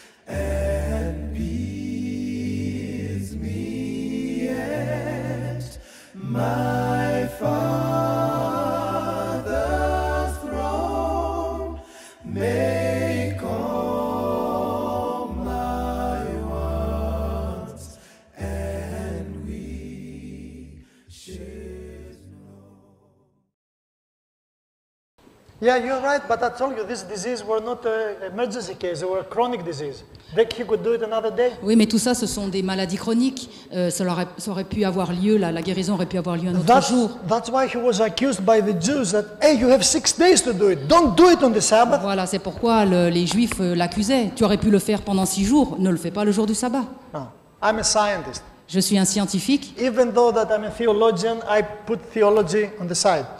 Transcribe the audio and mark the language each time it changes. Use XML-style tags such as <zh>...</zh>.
<en>and bids me at my Father's throne, make all my wants and wishes known. Yeah, you're right, but I told you this disease were not an emergency case, they were a chronic disease. He could do it another day.</en> <fr>Oui, mais tout ça, ce sont des maladies chroniques. Ça aurait pu avoir lieu, la guérison aurait pu avoir lieu un autre jour.</fr> <en>That's why he was accused by the Jews that, hey, you have 6 days to do it. Don't do it on the Sabbath.</en> <fr>Voilà, c'est pourquoi les Juifs l'accusaient. Tu aurais pu le faire pendant 6 jours, ne le fais pas le jour du sabbat.</fr> <en>No, I'm a scientist.</en> <fr>Je suis un scientifique.</fr> <en>Even though that I'm a theologian, I put theology on the side.</en>